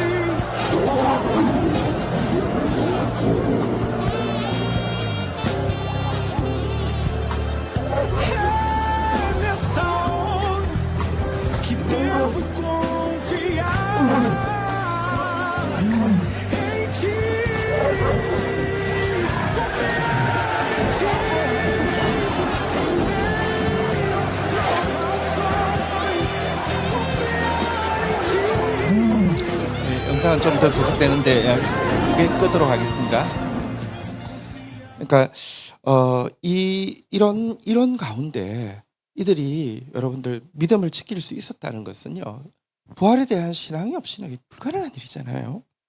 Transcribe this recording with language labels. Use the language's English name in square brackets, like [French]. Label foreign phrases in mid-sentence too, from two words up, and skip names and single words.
[Portuguese] É nessa hora que devo confiar em ti. Confiar em ti. Em meio às provações, confiar em ti. [Korean] 영상은 좀 더 계속되는데 그게 끄도록 하겠습니다. 그러니까 이런 가운데 이들이 여러분들 믿음을 지킬 수 있었다는 것은요, 부활에 대한 신앙이 없이는 불가능한 일이잖아요.